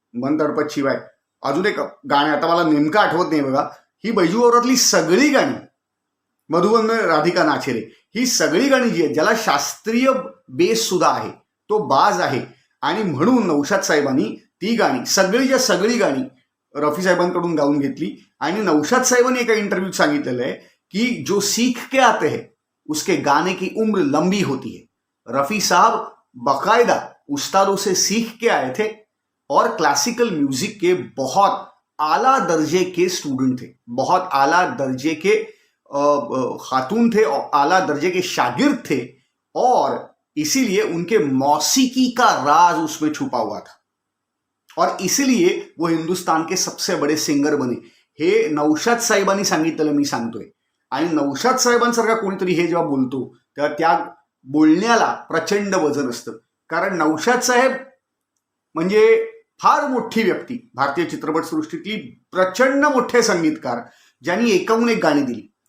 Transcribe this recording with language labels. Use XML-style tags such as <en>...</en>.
<mr>मन तडपत शिवाय, अजून एक गाणं आता मला नेमकं आठवत नाही बघा, ही बैजू वावरातली सगळी गाणी, मधुबन राधिका नाचेरे, ही सगळी गाणी जी आहेत ज्याला शास्त्रीय बेस सुद्धा आहे, तो बाज आहे, आणि म्हणून नौशाद साहेबांनी ती गाणी सगळी गाणी रफी साहेबांकडून गाऊन घेतली. आणि नौशाद साहेबांनी एका इंटरव्ह्यूत सांगितलेलं आहे की</mr> <hi>जो सीख के आते हैं उसके गाने की उम्र लंबी होती है. रफी साहब बाकायदा उस्तादों से सीख के आए थे और क्लासिकल म्यूजिक के बहुत आला दर्जे के स्टूडेंट थे, बहुत आला दर्जे के खातून थे और आला दर्जे के शागिर्द थे, और इसीलिए उनके मौसीकी का राज उसमें छुपा हुआ था और इसीलिए वो हिंदुस्तान के सबसे बड़े सिंगर बने.</hi> <mr>हे नौशाद साहेबांनी सांगितलेलं मी सांगतोय. आणि नौशाद साहेबांसारखा कोणीतरी हे जेव्हा बोलतो तेव्हा त्या बोलण्याला प्रचंड वजन असतं. कारण नौशाद साहेब म्हणजे फार मोठी व्यक्ती, भारतीय चित्रपटसृष्टीतली प्रचंड मोठे संगीतकार, ज्यांनी एकाहून एक गाणी दिली.</mr>